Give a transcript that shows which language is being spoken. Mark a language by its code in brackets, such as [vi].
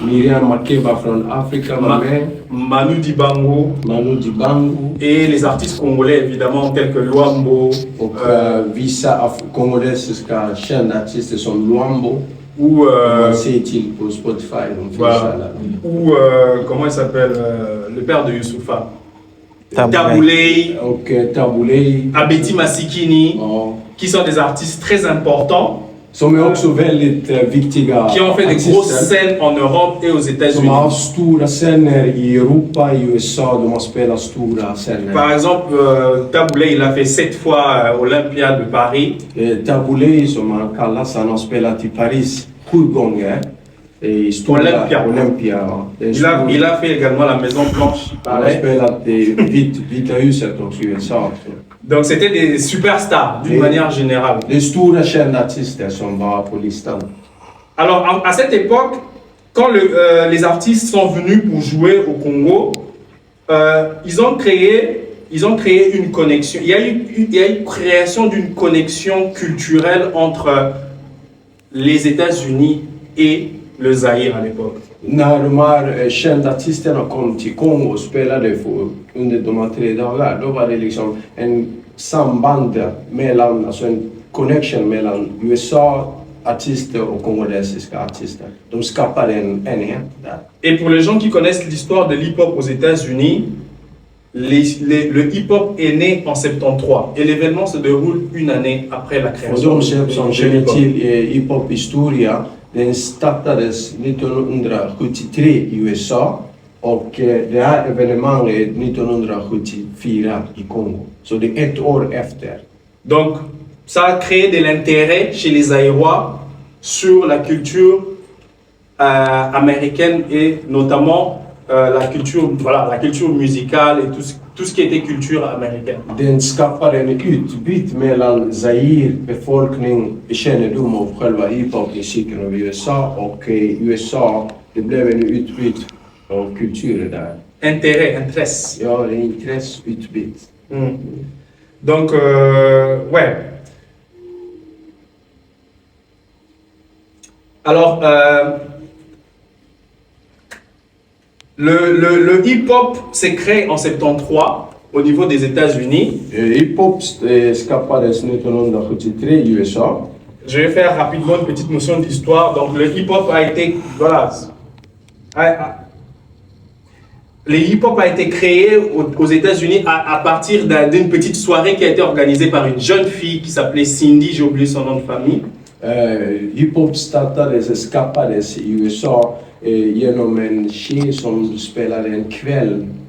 [sv] Miriam Makeba från Afrika var med. Manu Dibango. [fr] Et les artistes congolais évidemment tels que Luambo. [sv] Och vissa kongolesiska kända artister som Luambo. [fr] Ou [sv] man ser till på Spotify. [fr] Ou comment il s'appelle le père de Youssoufa. Tabouley. Tabouley. Abeti Masikini. Qui sont des artistes très importants. [sv] Som är också väldigt viktiga. [fr] Qui ont fait des grosses scènes en Europe et aux États-Unis. [sv] Som har stora scener i Europa, i USA, de har spelat stora scener. [fr] Par exemple, Tabouley, il a fait 7 fois Olympia de Paris. [sv] Tabouley, som han kallas, han har spelat i Paris 7 gånger. Olympia. [fr] Il a fait également la Maison Blanche. [sv] Han har spelat i Vita huset också i USA. [fr] Donc c'était des superstars d'une manière générale. Les [sv] stora kända artister som var på listan. [fr] Alors à cette époque, quand les artistes sont venus pour jouer au Congo, ils ont créé une connexion. Il y a eu création d'une connexion culturelle entre les États-Unis et le Zaïre à l'époque. [sv] När de här kända artisterna kom till Kongo och spelade under de här 3 dagarna, då var det liksom en samband mellan, alltså en connection mellan USA-artister och kongolesiska artister. De skapade en enhet där. [fr] Et pour les gens qui connaissent l'histoire de l'hip-hop aux États-Unis, le hip-hop est né en 73 et l'événement se déroule une année après la création. [sv] För de som känner till hip-hop-historia, den startades 1973 i USA och det här evenemanget 1974 i Kongo. Så det är 1 år efter. [fr] Donc, ça a créé de l'intérêt chez les Zaïrois sur la culture américaine et notamment la culture musicale et tout ce qui était culture américaine. [sv] Den skapar en utbyte mellan Zaire befolkning kännedom om själva hiphop-musiken av USA och USA, det blev en utbyte av kulturer där. [fr] Intéresse. [sv] Ja, en intresseutbyte. [fr] Donc, ouais. Alors, le hip-hop s'est créé en 73 au niveau des États-Unis. [sv] Hiphop skapades 1973 i USA. [fr] Je vais faire rapidement une petite notion d'histoire. Donc, le hip-hop a été, voilà, le hip-hop a été créé aux États-Unis à partir d'une petite soirée qui a été organisée par une jeune fille qui s'appelait Cindy, j'ai oublié son nom de famille. [sv] Hiphop skapades i USA genom en tjej som spelade en kväll.